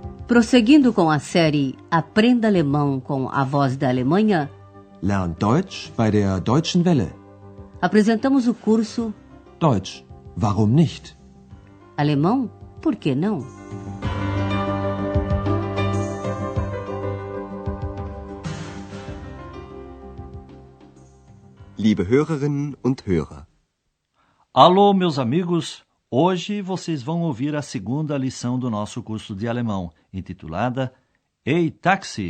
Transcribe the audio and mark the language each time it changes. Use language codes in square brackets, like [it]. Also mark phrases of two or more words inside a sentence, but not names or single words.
[pt] Prosseguindo com a série Aprenda Alemão com a Voz da Alemanha, [de] Lern Deutsch bei der Deutschen Welle. [pt] apresentamos o curso [de] Deutsch, warum nicht? [pt] Alemão, por que não? [de] Liebe Hörerinnen und Hörer. [pt] Alô, meus amigos! Hoje vocês vão ouvir a segunda lição do nosso curso de alemão, intitulada Ei, Taxi!